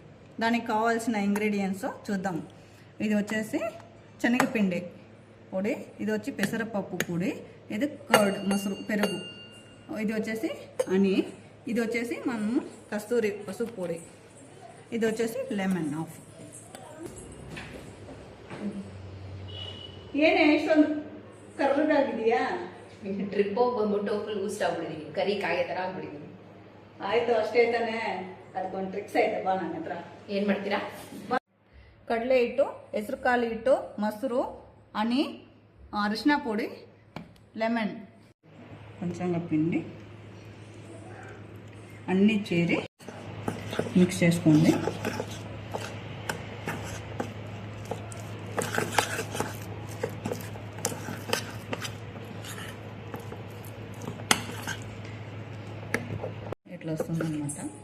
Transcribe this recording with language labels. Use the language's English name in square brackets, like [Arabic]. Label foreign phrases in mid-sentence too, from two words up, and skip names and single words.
[Telugu] దానికి కావాల్సిన ఇంగ్రీడియంట్స్ చూద్దాం. ఇది వచ్చేసి శనగపిండి పొడి, ఇది వచ్చి పెసరపప్పు పొడి, ఇది కర్డ్ మసరు పెరుగు, ఇది వచ్చేసి హనీ, ఇది వచ్చేసి మనం కస్తూరి పసుపు పొడి, ఇది వచ్చేసి [English] lemon half. [Kannada] ಏನೇ ಇಷ್ಟೊಂದು ಕರ್ರಗಾಗಿದೆಯಾ? ಟ್ರಿಪ್ ಬಂದ್ಬಿಟ್ಟು ಫುಲ್ ಊಸ್ಟ್ ಆಗ್ಬಿಟ್ಟಿದೀನಿ, ಕರಿ ಕಾಗೆ ತರ ಆಗ್ಬಿಟ್ಟಿದೀನಿ. ಆಯ್ತು, ಅಷ್ಟೇ ತಾನೆ. ಅದಕ್ಕೊಂದು ಟ್ರಿಕ್ಸ್ ಐತೆ ಬಾ ನನ್ನ ಹತ್ರ. ಏನ್ ಮಾಡ್ತೀರಾ? ಕಡಲೆ ಹಿಟ್ಟು, ಹೆಸರು ಕಾಳು ಹಿಟ್ಟು, ಮೊಸರು, ಹನಿ, ಅರಿಶಿನ [Telugu] పొడి, లెమన్, కొంచెం పిండి అన్నీ చేరి మిక్స్ చేసుకోండి. ఇట్లా వస్తుందన్నమాట.